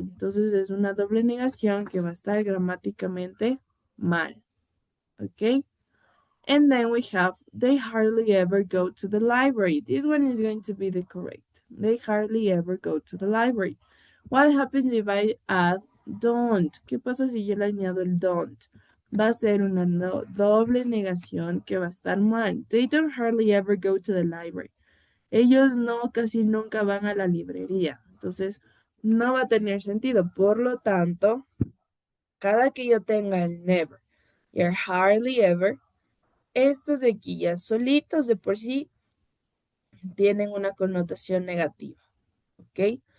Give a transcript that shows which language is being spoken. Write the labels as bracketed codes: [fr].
[es] Entonces es una doble negación que va a estar gramáticamente mal. ¿Ok? [en] And then we have they hardly ever go to the library. This one is going to be the correct. They hardly ever go to the library. What happens if I add don't? [es] ¿Qué pasa si yo le añado el don't? Va a ser una doble negación que va a estar mal. [en] They don't hardly ever go to the library. [es] Ellos no, casi nunca van a la librería. Entonces, no va a tener sentido. Por lo tanto, cada que yo tenga el never y el hardly ever, estos de aquí ya solitos de por sí tienen una connotación negativa, ¿ok?